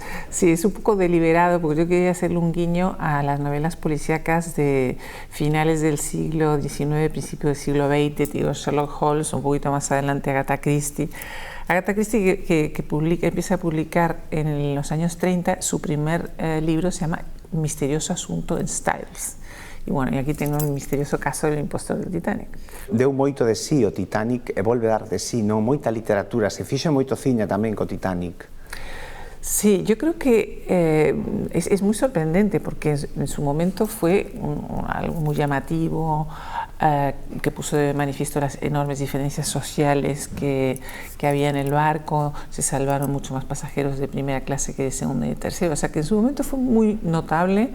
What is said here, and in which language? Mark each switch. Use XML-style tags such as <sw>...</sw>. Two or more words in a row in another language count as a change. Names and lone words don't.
<es>Sí, es un poco deliberado porque yo quería hacerle un guiño a las novelas policíacas de finales del siglo XIX, principios del siglo XX, digo Sherlock Holmes, un poquito más adelante Agatha Christie. Agatha Christie que empieza a publicar en los años 30, su primer libro se llama Misterioso asunto en Styles.</es> <gl>E bueno, e aquí tengo un misterioso caso del impostor del Titanic. Deu moito de sí o Titanic e volve dar de sí, non? Moita literatura, se fixo moito cine tamén co Titanic.</gl> <es>Sí, yo creo que es muy sorprendente porque en su momento fue algo muy llamativo, que puso de manifiesto las enormes diferencias sociales que había en el barco. Se salvaron mucho más pasajeros de primera clase que de segunda y de tercera, o sea que en su momento fue muy notable.</es>